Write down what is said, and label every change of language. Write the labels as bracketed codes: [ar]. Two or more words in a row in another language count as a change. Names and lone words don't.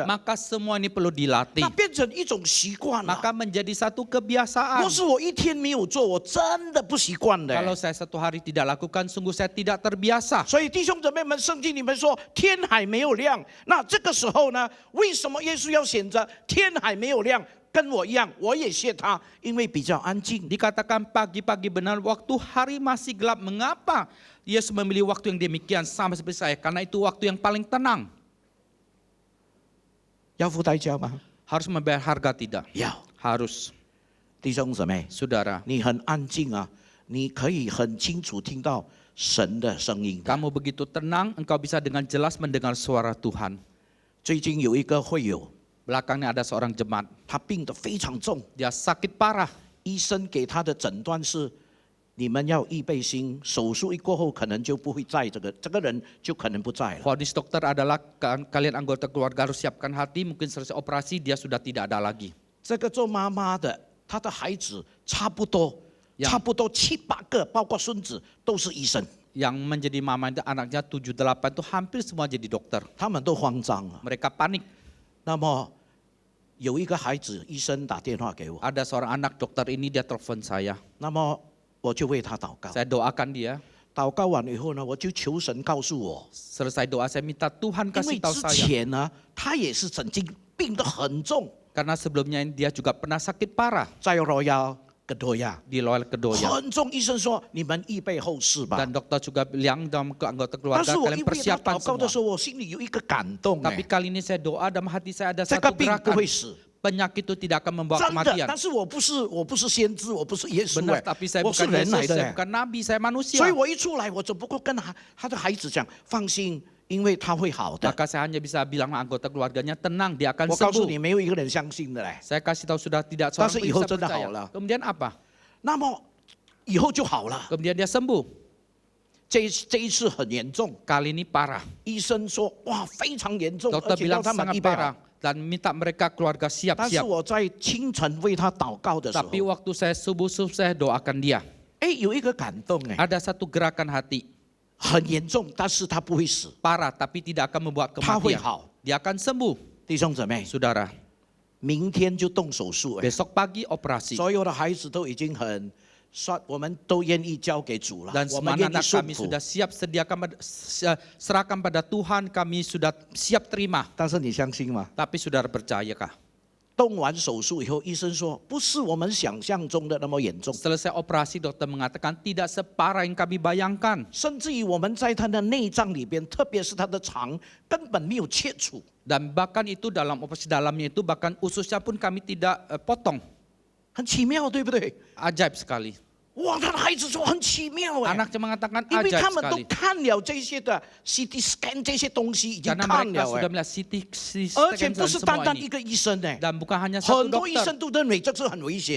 [id] Maka semua ini perlu dilatih. [zh] 那变成一种习惯了。 [id] Maka menjadi satu kebiasaan. [zh] 若是我一天没有做，我真的不习惯的。 [id] Kalau saya satu hari tidak lakukan, sungguh saya tidak terbiasa. [zh] 所以弟兄姊妹们，圣经里面说天还没有亮，那这个时候呢，为什么耶稣要选择天还没有亮？跟我一样，我也谢他，因为比较安静。 [id] Dikatakan pagi-pagi benar waktu hari masih gelap. Mengapa Yesus memilih waktu yang demikian sama seperti saya? Karena itu waktu yang paling tenang. [zh] 要付代价吗？ [id] Harus membayar harga tidak? [zh] 要。 [id] Harus. [zh] 弟兄姊妹， [id] Saudara, [zh] 你很安静啊，你可以很清楚听到神的声音的。 [id] kamu begitu tenang, engkau bisa dengan jelas mendengar suara Tuhan. [zh] 最近有一个会友， [id] Belakangnya ada seorang jemaat. [zh] 他病得非常重， [id] Dia sakit parah. [zh] 医生给他的诊断是：你们要预备心，手术一过后可能就不会在这个人就可能不在了。 [id] Vonis dokter adalah kalian anggota keluarga harus siapkan hati. Mungkin selesai operasi dia sudah tidak ada lagi. [zh] 这个做妈妈的，她的孩子差不多呀 7、8个，包括孙子都是医生， [id] Yang menjadi mama itu anaknya 7-8 itu hampir semua jadi dokter. [zh] 他们都慌张啊。 [id] Mereka panik. [zh] 那么有一个孩子，医生打电话给我， [id] Ada seorang anak dokter ini dia telepon saya. [zh] 那么我就为他祷告。 [id] Saya doakan dia. [zh] 祷告完以后呢，我就求神告诉我， [id] Selesai doa saya minta Tuhan [zh] 因 [id] kasih [zh] 为 [id] tahu [zh] 之 [id] saya. [zh] 前呢，他也是曾经病得很重， [id] Karena sebelumnya dia juga pernah sakit parah [zh] 在 Royal Kedoya [id] di Loyal Kedoya. [zh] 很重，医生说你们预备后事吧。 [id] Dan dokter juga bilang dalam ke anggota [zh] 但 [id] keluarga [zh] 是我 [id] kalian [zh] 因为他 [id] persiapan [zh] 祷告的 [id] semua. [zh] 时候，我心里有一个感动， [id] Tapi kali ini saya doa dalam hati saya ada [zh] 这 [id] satu [zh] 个病不 [id] gerakan. [zh] 会死。 [id] Penyakit itu tidak akan membawa [zh] 真的， [id] kematian. [zh] 但是我不是先知，我不是耶稣 [id] Benar, tapi saya [zh] 我是 [id] bukan [zh] 人来 [id] Yesus, [zh] 的 [id] saya bukan nabi, saya manusia. [zh] 所以我一出来，我只不过跟他的孩子讲，放心，因为他会好的。 [id] Maka saya hanya bisa bilang sama anggota keluarganya, tenang, dia akan [zh] 我告诉 [id] sembuh. [zh] 你，没有一个人相信的嘞。 [id] Saya kasih tahu sudah tidak [zh] 但 [id] seorang [zh] 是 [id] pun [zh] 以后 [id] bisa [zh] 真的 [id] percaya. [zh] 好了。 [id] Kemudian apa? [zh] 那么以后就好了。 [id] Kemudian dia sembuh. [zh] 这一次很严重， [id] Kali ini parah. [zh] 医生说哇非常严重，而 [id] Dokter [zh] 且要 [id] bilang [zh] 他们 [id] sangat [zh] 预备好 [id] parah. Dan minta mereka keluarga [zh] 但是 [id] siap-siap. [zh] 我在清晨为他祷告的时候， [id] Tapi waktu saya subuh-subuh saya doakan dia. [zh] 哎，有一个感动哎， [id] Ada satu gerakan hati. [zh] 很严重，但是他不会死， [id] Parah tapi tidak akan membuat [zh] 他会 [id] kematian. [zh] 好。 [id] Dia akan sembuh. [zh] 弟兄姊妹， [id] Saudara, [zh] 明天就动手术哎， [id] besok pagi operasi. [zh] 所有的孩子都已经很算，我们都愿意交给主了， [id] Dan [zh] 我 [id] semua [zh] 们愿意 [id] anak [zh] 顺 [id] kami [zh] 服。 [id] sudah siap serahkan pada Tuhan, kami sudah siap terima. [zh] 但是你相信吗？ [id] Tapi saudara percayakah? [zh] 动完手术以后，医生说不是我们想象中的那么严重， [id] Selesai operasi dokter mengatakan tidak separah yang kami bayangkan. [zh] 甚至于我们在他的内脏里边，特别是他的肠，根本没有切除。 [id] Dan bahkan itu dalam operasi dalamnya itu bahkan ususnya pun kami tidak potong. [zh] 很奇妙，对不对？ [id] Ajaib sekali. [zh] 哇，他的孩子说很奇妙哎， [id] Anaknya mengatakan [zh] 因为 [id] ajaib [zh] 他们都 [id] sekali. [zh] 看了这些的 [en] CT scan [zh] 这些东西，已经 [id] Karena [zh] 看 [id] mereka [zh] 了 [id] sudah [zh] 哎， [id] melihat CT [zh] 而且 [id] scan [zh] 不 [id] dan [zh] 是单 [id] semua [zh] 单一 [id] ini. [zh] 个医生哎， [id] Dan bukan hanya satu [zh] 很多医 [id] dokter. [zh] 生都认为这是很危险的。